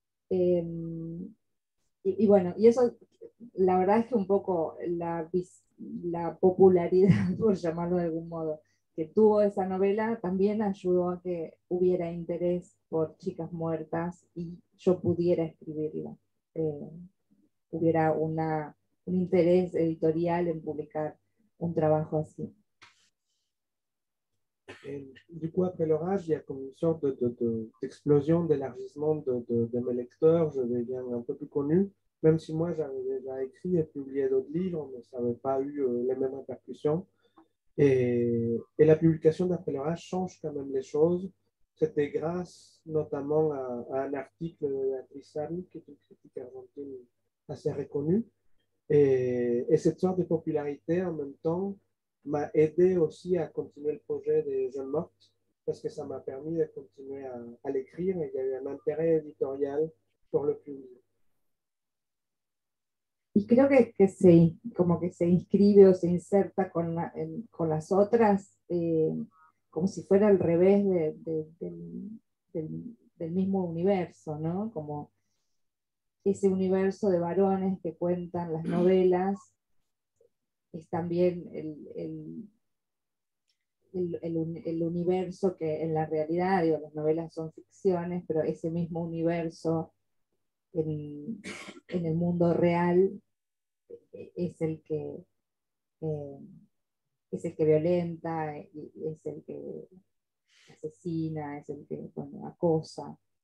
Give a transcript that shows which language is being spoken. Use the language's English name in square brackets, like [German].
[Spanish] Y bueno, y eso, la verdad es que un poco la popularidad, por llamarlo de algún modo, que tuvo esa novela también ayudó a que hubiera interés por chicas muertas y yo pudiera escribirla. Hubiera un interés editorial en publicar un trabajo así. [French] Et du coup, après l'orage, il y a comme une sorte d'explosion, d'élargissement de mes lecteurs. Je deviens un peu plus connu, même si moi j'avais déjà écrit et publié d'autres livres, mais ça n'avait pas eu les mêmes répercussions. Et la publication d'Après l'orage change quand même les choses. C'était grâce notamment à un article de Beatriz Sari, qui est une critique argentine assez reconnue. Et cette sorte de popularité, en même temps, m'a aidé aussi à continuer le projet des Jeunes Mortes, parce que ça m'a permis de continuer à l'écrire et il y a eu un intérêt éditorial pour le publier. [Spanish] Y creo como que se inscribe o se inserta con las otras, como si fuera al revés del mismo universo, ¿no? Como ese universo de varones que cuentan las novelas es también el universo que en la realidad, digo, las novelas son ficciones, pero ese mismo universo en el mundo real es el que eh, es el que violenta, es el que asesina, es el que, bueno, acosa.